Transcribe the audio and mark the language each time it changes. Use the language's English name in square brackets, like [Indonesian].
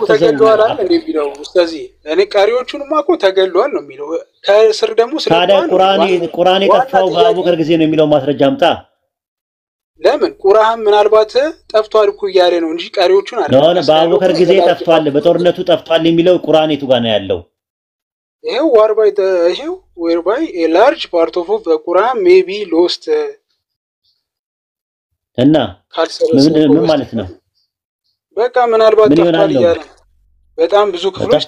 [Amharic] ተገለዋል አለ የሚለው ስለዚህ እኔ ቃሪዎቹንማ እኮ ተገለዋል ነው የሚለው ከስር ደግሞ ቁርአን የጠፋው በአቡበከር ጊዜ ነው የሚለው ማስረጃ አምጣ ለምን ቁርአን ምናልባት ጠፍቷል እኮ ያለ ነው እንጂ ቃሪዎቹን አይደለም ነው በአቡበከር ጊዜ ጠፍቷል በጦርነቱ ጠፍቷል የሚለው ቁርአን የቱ ጋር ነው ያለው [English] ይሄው whereby a large part of the Quran may be lost [Amharic] እና ምን ማለት ነው በቃ ምናልባት ጠፍቷል ይላል በጣም ብዙ ክፍሎች